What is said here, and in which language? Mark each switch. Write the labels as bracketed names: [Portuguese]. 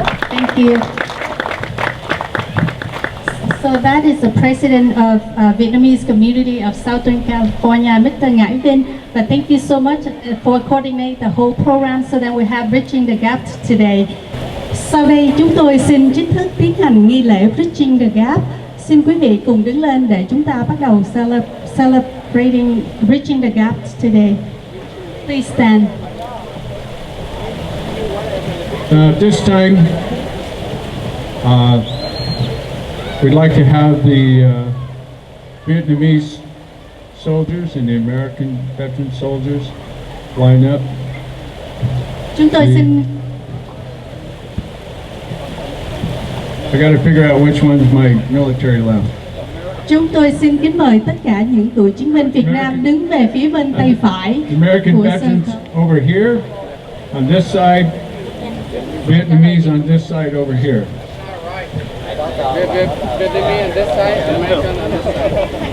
[English] Thank you. So that is the president of Vietnamese community of Southern California, Mr. Ngãi Vinh. But thank you so much for coordinate the whole program so that we have Bridging the Gap today. [Vietnamese] Sau đây chúng tôi xin chính thức tiến hành nghi lễ Bridging the Gap. Xin quý vị cùng đứng lên để chúng ta bắt đầu celebrating Bridging the Gap today. [English] Please stand. This time, we'd like to have the Vietnamese soldiers and the American veteran soldiers line up. [Vietnamese] Chúng tôi xin [English] I got to figure out which one's my military left. [Vietnamese] Chúng tôi xin kính mời tất cả những cựu chiến binh Việt Nam đứng về phía bên tay phải [English] American [Vietnamese] của [English] veterans [Vietnamese] sân khấu. [English] over here, on this side, Vietnamese on this side over here. Vietnamese on this side, American on this side.